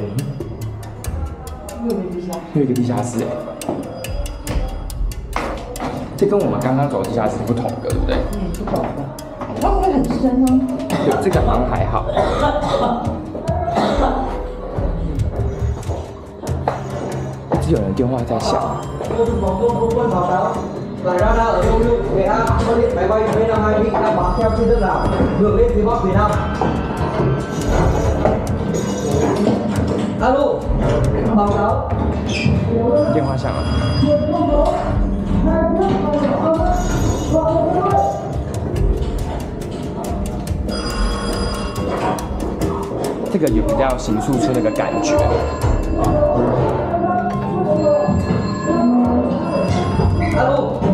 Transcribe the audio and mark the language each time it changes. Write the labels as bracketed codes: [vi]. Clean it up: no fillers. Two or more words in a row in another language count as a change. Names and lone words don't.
[zh] 有一个地下室这跟我们刚刚走的地下室不同的，对不对？不同的。它会不会很深呢？对，这个好像还好。一直有人电话在响。 [vi] Ngoài ra ở Đông Lưu, Nghệ An, có điện máy bay B52 bị đang bám theo trên đất đảo, ngược lên phía Bắc Việt Nam. Alo, báo cáo. [zh] 电话响了。这个有比较形塑出那个感觉。Alo。